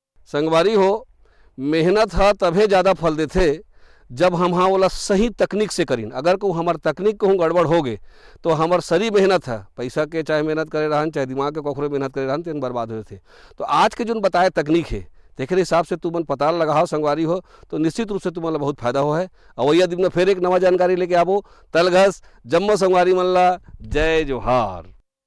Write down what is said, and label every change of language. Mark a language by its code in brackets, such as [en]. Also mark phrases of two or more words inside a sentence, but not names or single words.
[hne] संगवारी हो मेहनत है तभे ज़्यादा फल देथे जब हम हाँ वाला सही तकनीक से करीन। अगर को हमार तकनीक कहूँ गड़बड़ हो गए तो हमार सरी मेहनत है, पैसा के चाहे मेहनत करे रहन चाहे दिमाग के कखरो मेहनत करे रहन तेन बर्बाद होते थे। तो आज के जो बताए तकनीक है देखे हिसाब से तुमन पता लगाओ संगवारी हो तो निश्चित रूप से तुम्हारा बहुत फायदा हो है। अवैया दिन में फिर एक नवा जानकारी लेके आवो। तलघस जम्मो संगवारी मन ला जय जोहार।